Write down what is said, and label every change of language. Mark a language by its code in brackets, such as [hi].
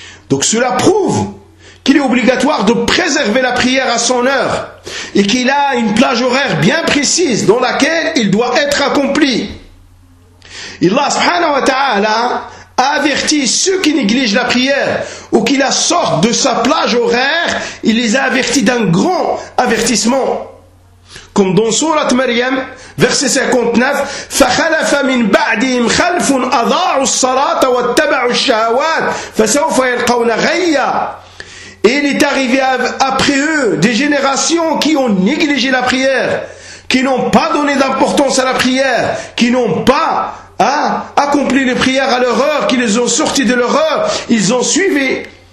[fr] Donc cela prouve qu'il est obligatoire de préserver la prière à son heure et qu'il a une plage horaire bien précise dans laquelle il doit être accompli. Et Allah subhanahu wa ta'ala avertit ceux qui négligent la prière ou qui la sortent de sa plage horaire, il les a avertis d'un grand avertissement. Comme dans Surat Maryam, verset 59, [ar] فَخَلَفَ مِنْ بَعْدِهِمْ خَلْفٌ أَضَاعُوا الصَّلَاةَ وَاتَّبَعُوا الشَّهَوَاتِ فَسَوْفَ يَلْقَوْنَ غَيَّا. [fr] Et il est arrivé après eux des générations qui ont négligé la prière, qui n'ont pas donné d'importance à la prière, qui n'ont pas accompli les prières à leur heure, qui les ont sortis de leur heure, ils ont suivi